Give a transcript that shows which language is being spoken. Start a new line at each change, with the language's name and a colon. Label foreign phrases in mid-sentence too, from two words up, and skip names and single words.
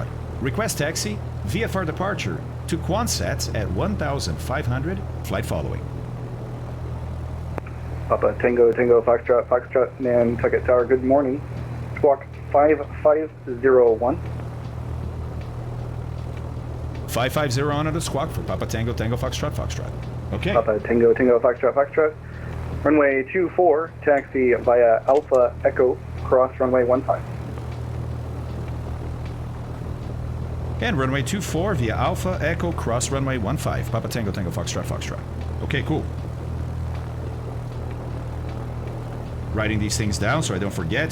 English: Request taxi, VFR departure to Quonset at 1,500, flight following. Papa Tango, Tango, Foxtrot, Foxtrot, Nantucket Tower, good morning. Squawk 5501. 550 on the squawk for Papa Tango, Tango, Foxtrot, Foxtrot. Okay. Papa Tango, Tango, Foxtrot, Foxtrot. Runway 24, taxi via Alpha Echo, cross runway 15. And runway 24 via Alpha Echo, cross runway 15. Papa Tango, Tango, Foxtrot, Foxtrot. Okay, cool. Writing these things down so I don't forget.